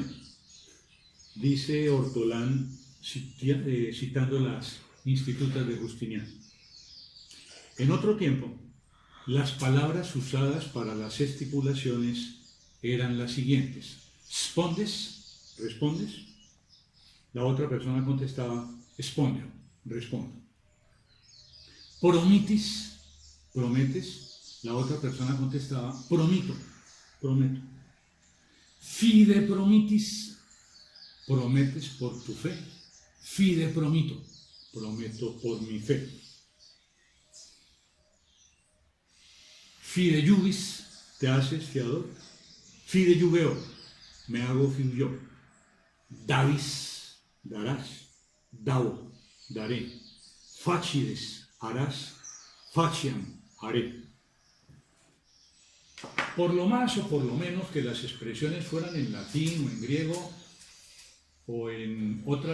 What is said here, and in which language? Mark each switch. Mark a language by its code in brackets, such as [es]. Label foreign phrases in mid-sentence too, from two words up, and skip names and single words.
[es] Dice Ortolán, citando las Institutas de Justiniano: en otro tiempo, las palabras usadas para las estipulaciones eran las siguientes: ¿respondes? ¿Respondes? La otra persona contestaba, responde, respondo. ¿Promitis? ¿Prometes? La otra persona contestaba, promito, prometo. [la] Fide promitis, [es] prometes por tu fe. [la] Fide promito, [es] prometo por mi fe. [la] Fide iuvis, [es] te haces fiador. [la] Fide iuveo, [es] me hago fiador. Davis, darás. Dao, daré. Facides, harás. Faciam, haré. Por lo más o por lo menos que las expresiones fueran en latín o en griego o en otra